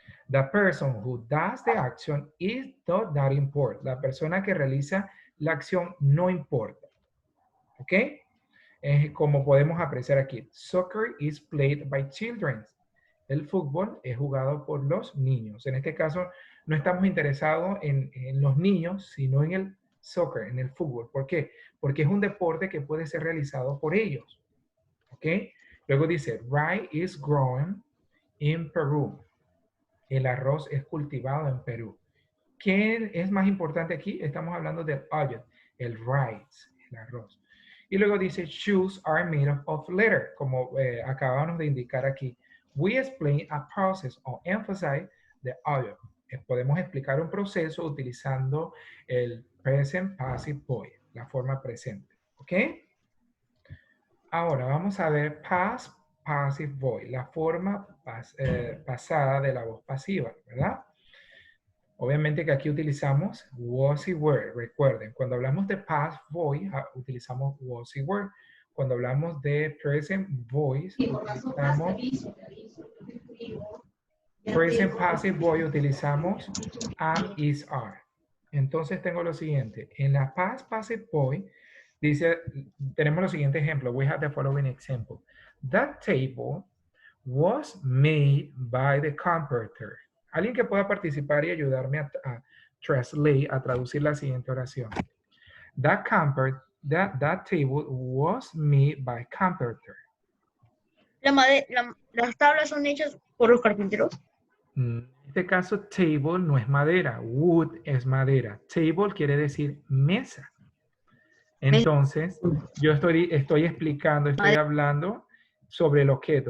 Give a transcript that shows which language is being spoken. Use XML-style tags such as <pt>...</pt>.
<en>The person who does the action is not that important.</en> <es>La persona que realiza la acción no importa. ¿Ok? Es como podemos apreciar aquí.</es> <en>Soccer is played by children.</en> <es>El fútbol es jugado por los niños. En este caso, no estamos interesados en los niños, sino en el soccer, en el fútbol. ¿Por qué? Porque es un deporte que puede ser realizado por ellos. ¿Ok? Luego dice,</es> <en>rye is grown in Peru.</en> <es>El arroz es cultivado en Perú. ¿Qué es más importante aquí? Estamos hablando del object, el rice, el arroz. Y luego dice,</es> <en>shoes are made of leather,</en> <es>como acabamos de indicar aquí.</es> <en>We explain a process or emphasize the object.</en> <es>Podemos explicar un proceso utilizando el present passive voice, la forma presente. ¿Ok? Ahora vamos a ver past passive voice, la forma pasada de la voz pasiva, ¿verdad? Obviamente que aquí utilizamos was y were. Recuerden, cuando hablamos de past voice, utilizamos was y were. Cuando hablamos de present voice, utilizamos present passive voice, utilizamos am, is, are. Entonces tengo lo siguiente. En la past passive voice, dice, tenemos los siguientes ejemplos.</es> <en>We have the following example. That table was made by the carpenter.</en> <es>Alguien que pueda participar y ayudarme a translate, a traducir la siguiente oración.</es> <en>That table was made by carpenter.</en> <es>Las tablas son hechas por los carpinteros. En este caso, table no es madera. Wood es madera. Table quiere decir mesa. Entonces, yo estoy explicando, estoy hablando sobre el objeto.</es>